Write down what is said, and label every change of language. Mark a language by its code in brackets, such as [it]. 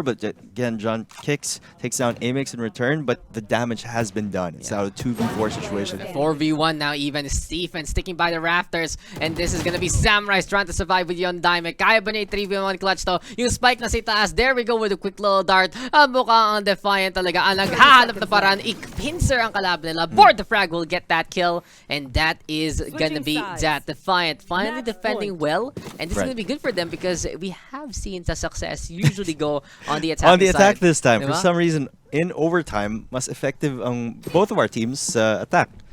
[en] But again, John kicks, takes down Amix in return, but the damage has been done. It's now a 2v4 situation. 4v1 now even. Stephen sticking by the rafters. And this is gonna be Samurice trying to survive with Yon Diamond. [tl] Kaya ba niya 3v1 clutch to? Yung spike na si taas. [en] There we go with a quick little dart. [tl] Mukhang ang Defiant talaga. Ang naghahanap na paraan. I-pincer ang kalaban nila. [en] Board the frag will get that kill. And that is gonna be that. Defiant finally defending well. And this is gonna be good for them because we have seen the success usually go on the attack. On the attack side. this time. [tl] Diba? [en] For some reason, in overtime, [tl] mas effective ang [en] both of our teams attack.